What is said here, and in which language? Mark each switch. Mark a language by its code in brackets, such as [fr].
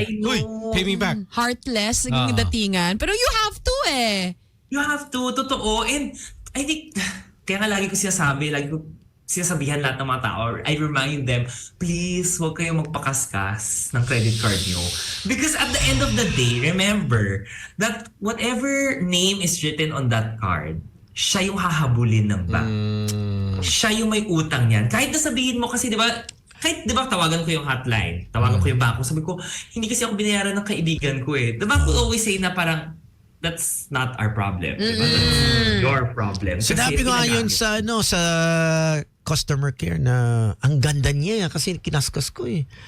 [en] I know. "Uy, pay me back." [tl] Heartless, naging datingan. [en] Pero you have to [tl] eh. [en] You have to, [tl] totoo. [en] And I think, [tl] kaya nga lagi ko sinasabihan lahat ng mga tao, [en] I remind them, please, [tl] huwag kayo magpakaskas ng credit card nyo. [en] Because at the end of the day, remember that whatever name is written on that card, [tl] siya yung hahabulin ng bank. Siya yung may utang yan. Kahit nasabihin mo kasi, di ba, tawagan ko yung hotline, tawagan ko yung bangko, sabi ko, hindi kasi ako binayaran ng kaibigan ko eh. [en] The bank will always say [tl] na parang, [en] that's not our problem. [tl] Diba? [en] That's your problem. Kasi [tl] Sinabi ko nga yun ginagamit. sa customer care na ang ganda niya kasi kinaskas ko eh.